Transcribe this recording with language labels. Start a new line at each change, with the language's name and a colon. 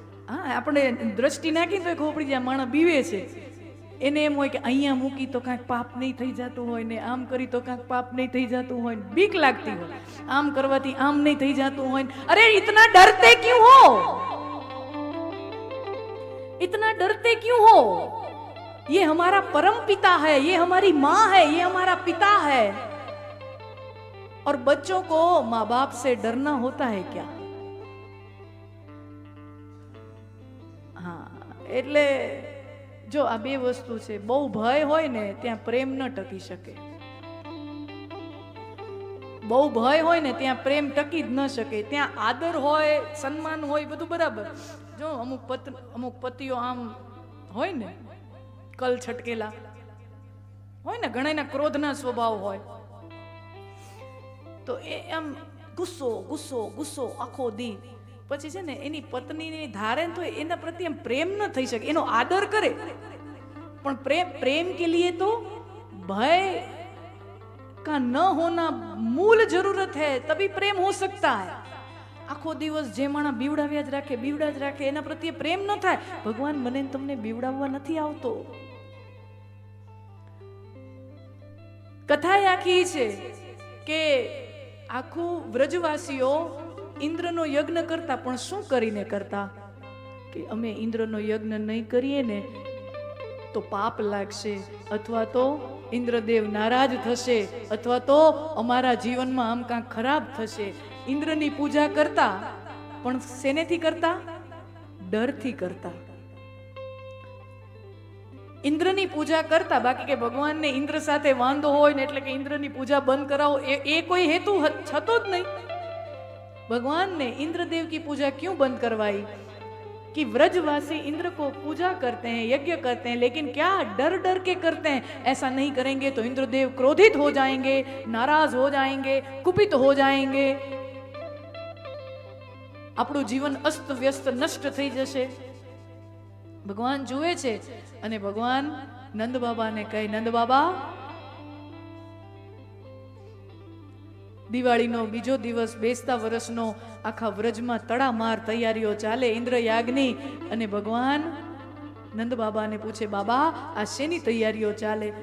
Gujarati: હા, આપણે દ્રષ્ટિ નાખી તો ખોપડી જાય, માણસ બીવે છે. એને એમ હોય કે અહીંયા મૂકી તો કાંઈક પાપ નહીં થઈ જતું હોય ને, આમ કરી તો કાંઈક પાપ નહીં થઈ જતું હોય, બીક લાગતી હોય, આમ કરવાથી આમ નહીં થઈ જતું હોય.
Hindi: અરે ઇતના ડરતે ક્યું હો, इतना डरते क्यों हो? ये हमारा परम पिता है, ये हमारी माँ है, ये हमारा पिता है. और बच्चों को माँ बाप से डरना होता है क्या?
Gujarati: हाँ, એટલે જો આ બે વસ્તુ છે. બહુ ભય હોય ને ત્યાં પ્રેમ ન ટકી શકે. બહુ ભય હોય ને ત્યાં પ્રેમ ટકી જ ન શકે. ત્યાં આદર હોય, સન્માન હોય, બધું બરાબર. જો અમુક પતિઓ આમ હોય ને, કલ છટકેલા હોય ને, ઘણાના ક્રોધના સ્વભાવ હોય, તો એ આમ ગુસ્સો ગુસ્સો ગુસ્સો આખો દી, પછી છે ને એની પત્નીની ધારે તો એના પ્રત્યે એમ પ્રેમ ન થઈ શકે. એનો આદર કરે, પણ
Hindi: प्रेम के लिए तो भय का न होना मूल जरूरत है, तभी प्रेम हो सकता है.
Gujarati: આખો દિવસ જે માણસ બીવડાવ્યા જ રાખે, એના પ્રત્યે પ્રેમ ન થાય. ભગવાન મને તમને બીવડાવવા નથી આવતો. કથા આખી છે કે આખું વ્રજવાસીઓ ઇન્દ્રનો યજ્ઞ કરતા, પણ શું કરીને કરતા કે અમે ઇન્દ્રનો યજ્ઞ નહીં કરીએ ને તો પાપ લાગશે, અથવા તો ઇન્દ્રદેવ નારાજ થશે, અથવા તો અમારા જીવનમાં આમ કાંક ખરાબ થશે. ઇન્દ્રની પૂજા કરતા, પણ શેનેથી કરતા? ડરથી કરતા. ઇન્દ્રની પૂજા કરતા, બાકી કે ભગવાનને ઇન્દ્ર સાથે વાંધો હોય ને એટલે કે ઇન્દ્રની પૂજા બંધ કરાવો, એ કોઈ હેતુ છતો જ નહીં.
Hindi: ભગવાનને इंद्रदेव की पूजा क्यों बंद करवाई? कि व्रजवासी इंद्र को पूजा करते हैं, यज्ञ करते हैं, लेकिन क्या डर डर के करते हैं. ऐसा नहीं करेंगे तो इंद्रदेव क्रोधित हो जाएंगे, नाराज हो जाएंगे, कुपित हो जाएंगे,
Gujarati: આપણું જીવન અસ્ત વ્યસ્ત નષ્ટ થઈ જશે. ભગવાન જુએ છે અને ભગવાન નંદ બાબાને કહે, નંદ બાબા, દિવાળીનો બીજો દિવસ, બેસતા વર્ષનો, આખા વ્રજમાં તડામાર તૈયારીઓ ચાલે ઇન્દ્ર યાગની. અને ભગવાન નંદ બાબાને પૂછે, બાબા આ શેની તૈયારીઓ ચાલે?